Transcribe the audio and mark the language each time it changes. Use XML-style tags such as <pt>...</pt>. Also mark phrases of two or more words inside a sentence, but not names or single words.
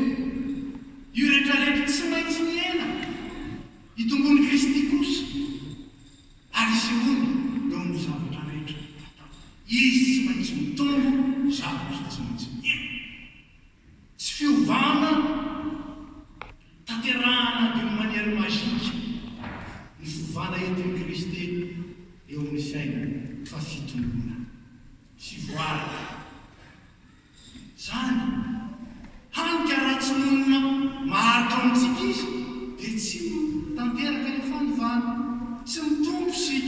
<mg>Io rehetrarehetra tsy maintsy miela itombony Kristy kosa. Ary izy olona eo amin'ny zavatra rehetra. Izy tsy maintsy mitombo, zaho kosa tsy maintsy miela. Tsy fiovana tanterahana</mg> <fr>d'une manière magique</fr> <mg>ny fiovana entin'i Kristy eo amin'ny fiainana fa fitombona, fivoarana. Zany hanika raha tsy monina maharitra amintsika izy dia tsy tanteraka ilay fanovana, tsy mitombo sika.</mg>